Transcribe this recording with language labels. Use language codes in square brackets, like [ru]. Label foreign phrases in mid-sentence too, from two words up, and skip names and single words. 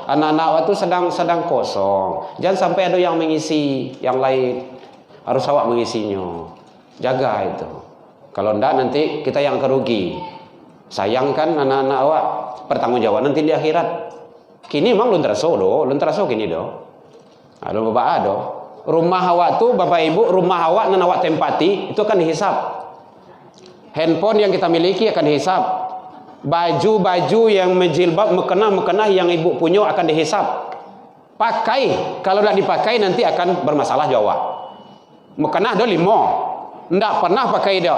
[id] Anak-anak itu sedang kosong. Jangan sampai ada yang mengisi yang lain. Harus awak mengisinya. Jaga itu. Kalau enggak nanti kita yang kerugi. Sayangkan anak-anak awak, bertanggung jawab nanti di akhirat. [min] Kini memang belum terasa kini do. [id] Ada bapak ada. [min] Rumah awak tu bapak ibu, rumah awak nan awak tempati itu akan dihisap. [id] Handphone yang kita miliki akan dihisap. Baju-baju yang menjilbab, mekenah yang ibu punya akan dihisap. Pakai, kalau tidak dipakai nanti akan bermasalah jawab. Mekenah dah 5. Ndak pernah pakai dia.